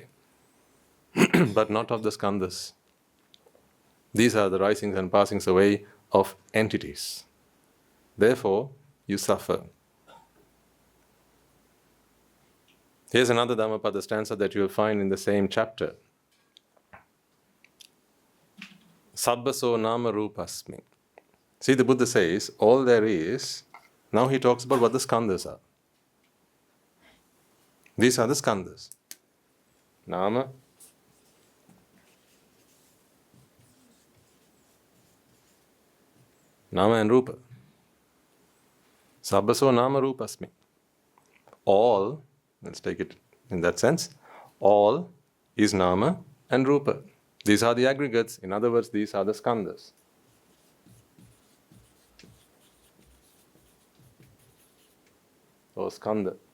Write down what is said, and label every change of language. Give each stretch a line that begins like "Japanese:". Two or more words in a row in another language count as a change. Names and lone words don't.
English: But not of the skandhas. These are the risings and passings away of entities. Therefore, you suffer. Here's another Dhammapada stanza that you'll find in the same chapter.
Pali: Sabbaso nama rupasmi.
English: See, the Buddha says, all there is, now he talks about what the skandhas are. These are the skandhas. Nama, Nama and Rupa.
Pali: Sabbaso nama rupasmi.
English: All, let's take it in that sense, all is Nama and Rupa. These are the aggregates. In other words, these are the skandhas. Or skandha.